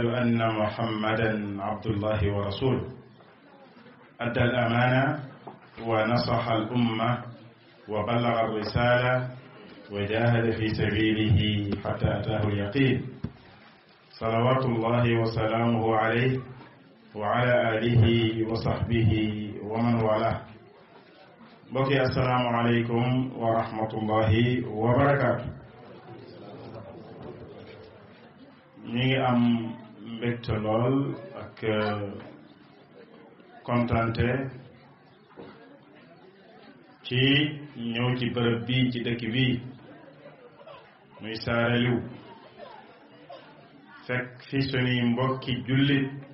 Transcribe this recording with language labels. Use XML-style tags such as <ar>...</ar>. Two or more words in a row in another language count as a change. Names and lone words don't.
<ar>أن محمدا عبد الله ورسوله أدى الأمانة ونصح الأمة وبلغ الرسالة وجاهد في سبيله حتى أتاه اليقين صلوات الله وسلامه عليه وعلى آله وصحبه ومن والاه</ar> <wo>mbokk yi</wo> <ar>السلام عليكم ورحمة الله وبركاته</ar> <wo>ñu ngi am mbégte lool ak kontante ci ñëw ci bërëb bii ci dëkk bii muy Saareliw fekk fi suñuy mbokki jullit</wo>